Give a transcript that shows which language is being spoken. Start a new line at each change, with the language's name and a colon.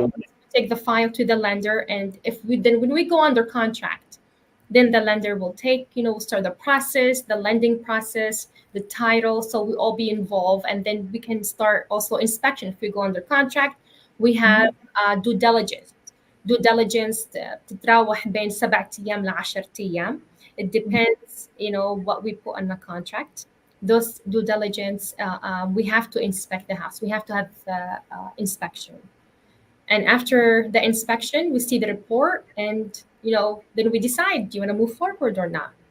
English: go take the file to the lender. And when we go under contract, then the lender will start the process, the lending process, the title. So we all be involved. And then we can start also inspection. If we go under contract, we have due diligence.
Arabic: Due diligence تتراوح بين 7 أيام ل 10 أيام.
English: It depends, what we put on the contract. Those due diligence, we have to inspect the house. We have to have inspection. And after the inspection, we see the report, and then we decide: do you want to move forward or not?